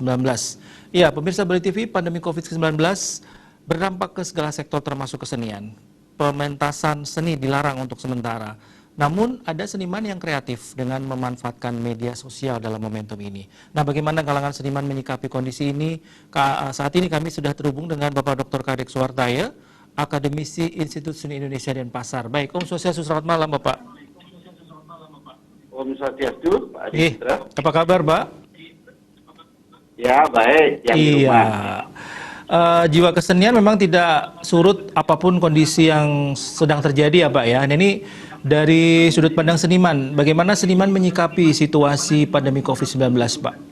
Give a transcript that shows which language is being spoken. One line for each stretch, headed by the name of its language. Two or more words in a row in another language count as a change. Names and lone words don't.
Indonesian: Ya, pemirsa Bali TV, pandemi COVID-19 berdampak ke segala sektor termasuk kesenian. Pementasan seni dilarang untuk sementara. Namun ada seniman yang kreatif dengan memanfaatkan media sosial dalam momentum ini. Nah, bagaimana kalangan seniman menyikapi kondisi ini? Saat ini kami sudah terhubung dengan Bapak Dr. Kadek Suwartaya, Akademisi Institut Seni Indonesia Denpasar. Baik, Om Swastiastu, selamat malam Bapak. Om Swastiastu, Pak Adi Putra. Apa kabar, Pak? Ya, baik. Yang di Iya. rumah. Jiwa kesenian memang tidak surut apapun kondisi yang sedang terjadi ya Pak ya. Nah, ini dari sudut pandang seniman, bagaimana seniman menyikapi situasi pandemi COVID-19 Pak?